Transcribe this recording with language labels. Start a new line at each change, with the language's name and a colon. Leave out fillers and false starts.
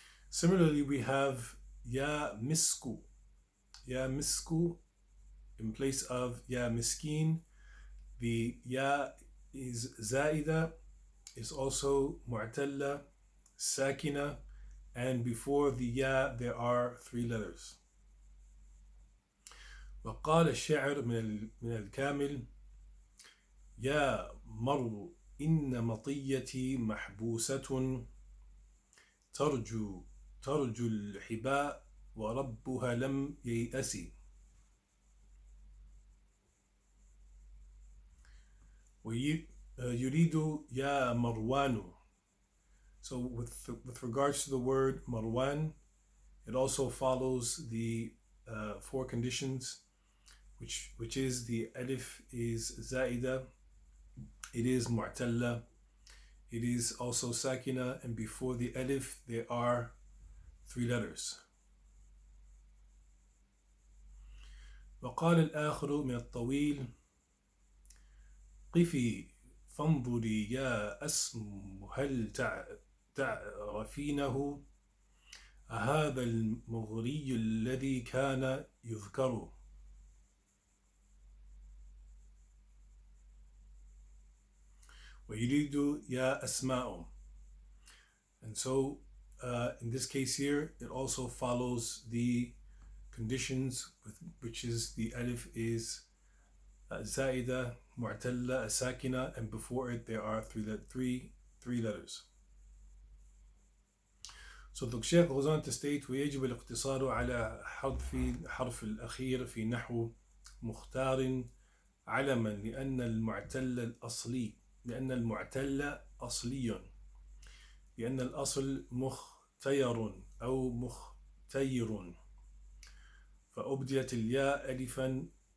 English: Similarly, we have ya misku. Ya misku in place of ya miskin. The ya is zaida, is also mu'talla, sakina, and before the ya there are three letters.
Arabic: وقال الشاعر من الكامل يا مر إن مطيتي محبوسة ترجو الحباء وربها لم ييأسي. ويريد يا مروان.
English: So with regards to the word Marwan, it also follows the four conditions, which is the alif is zaida, it is mu'talla, it is also sakina, and before the alif there are three letters.
Arabic: وقال الآخر من الطويل قفي فانظري يا أسم هل تعرفينه هذا المغري الذي كان يذكر. ويريد يا أسماء.
English: And so in this case here, it also follows the conditions, which is the alif is zaida, mu'talla, sakina, and before it there are three letters. So the Shaykh goes on to state
Arabic: ويجب الاقتصار على حذف الحرف الأخير في نحو مختار علما لأن المعتل أصلي. لأن الأصل مختير أو مختير فأبدلت الياء ألفا.